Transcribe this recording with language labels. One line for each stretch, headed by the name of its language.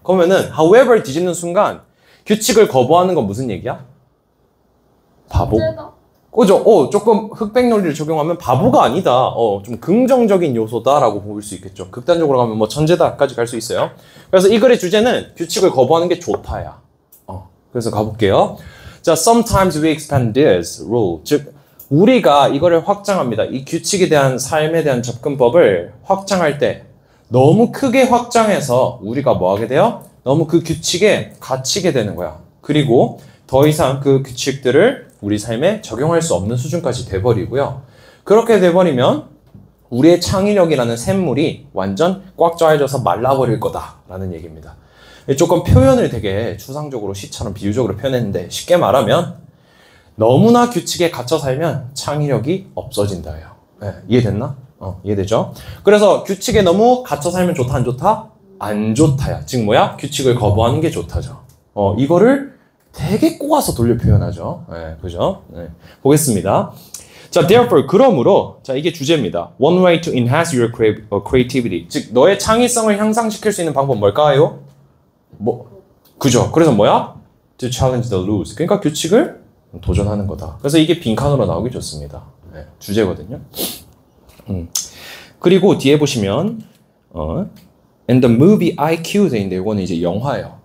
Korean: 그러면은 however 뒤집는 순간 규칙을 거부하는 건 무슨 얘기야? 바보. 문제다. 그죠? 조금 흑백 논리를 적용하면 바보가 아니다. 좀 긍정적인 요소다라고 볼 수 있겠죠. 극단적으로 가면 뭐 천재다까지 갈 수 있어요. 그래서 이 글의 주제는 규칙을 거부하는 게 좋다야. 그래서 가볼게요.
English: 자, sometimes we expand this rule.
Korean: 즉, 우리가 이거를 확장합니다. 이 규칙에 대한 삶에 대한 접근법을 확장할 때 너무 크게 확장해서 우리가 뭐 하게 돼요? 너무 그 규칙에 갇히게 되는 거야. 그리고 더 이상 그 규칙들을 우리 삶에 적용할 수 없는 수준까지 돼버리고요. 그렇게 돼버리면 우리의 창의력이라는 샘물이 완전 꽉 짜여져서 말라버릴 거다라는 얘기입니다. 조금 표현을 되게 추상적으로 시처럼 비유적으로 표현했는데 쉽게 말하면 너무나 규칙에 갇혀 살면 창의력이 없어진다예요. 네, 이해됐나? 이해되죠? 그래서 규칙에 너무 갇혀 살면 좋다, 안 좋다? 안 좋다야. 즉 뭐야? 규칙을 거부하는 게 좋다죠. 이거를 되게 꼬아서 돌려 표현하죠. 네, 그죠? 네, 보겠습니다. 자, therefore, 그러므로, 자, 이게 주제입니다.
English: One way to enhance your creativity.
Korean: 즉, 너의 창의성을 향상시킬 수 있는 방법 뭘까요? 그죠? 그래서 뭐야?
English: To challenge the rules.
Korean: 그러니까 규칙을 도전하는 거다. 그래서 이게 빈칸으로 나오기 좋습니다. 네, 주제거든요. 그리고 뒤에 보시면
English: and the movie IQ
Korean: 돼 있는데 이거는 이제 영화예요.